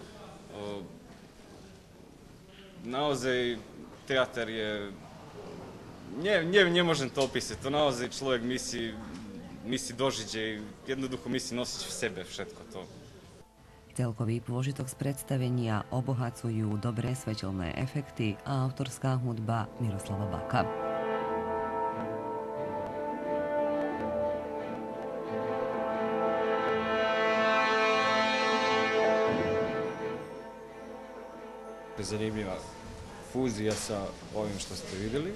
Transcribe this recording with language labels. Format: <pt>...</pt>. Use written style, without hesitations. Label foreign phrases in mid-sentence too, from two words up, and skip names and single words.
<sk>Naozaj teatr je... Nemôžem to opísať, to naozaj človek musí dožiť, jednoducho musí nosiť v sebe všetko to. Celkový pôžitok z predstavenia obohacujú dobré svetelné efekty a autorská hudba Miroslava Baka.</sk> <sr>Zanimljiva fuzija sa ovim što ste vidjeli.</sr>